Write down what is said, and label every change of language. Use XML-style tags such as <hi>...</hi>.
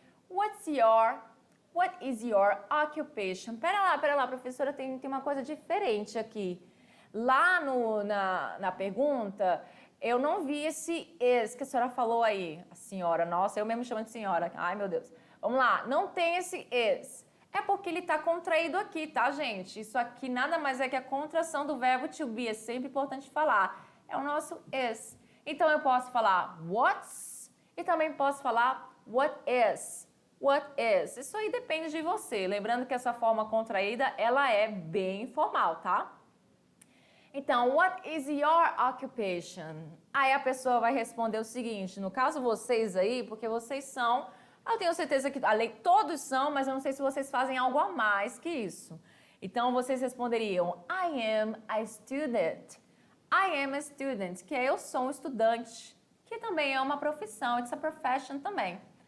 <en>What is your occupation?</en> <pt>Pera lá, professora, tem uma coisa diferente aqui. Lá na pergunta, eu não vi esse is que a senhora falou aí. A senhora, nossa, eu mesmo chamo de senhora. Ai, meu Deus. Vamos lá, não tem esse is. É porque ele está contraído aqui, tá, gente? Isso aqui nada mais é que a contração do verbo to be. É sempre importante falar. É o nosso is. Então, eu posso falar what's e também posso falar what is.</pt> <en>What is?</en> <pt>Isso aí depende de você. Lembrando que essa forma contraída, ela é bem informal, tá?</pt> <en>Então, what is your occupation?</en> <pt>Aí a pessoa vai responder o seguinte, no caso vocês aí, porque vocês são, eu tenho certeza que todos são, mas eu não sei se vocês fazem algo a mais que isso. Então, vocês responderiam,</pt> <en>I am a student. I am a student,</en> <pt>que é eu sou um estudante, que também é uma profissão,</pt> <en>it's a profession</en> <pt>também.</pt>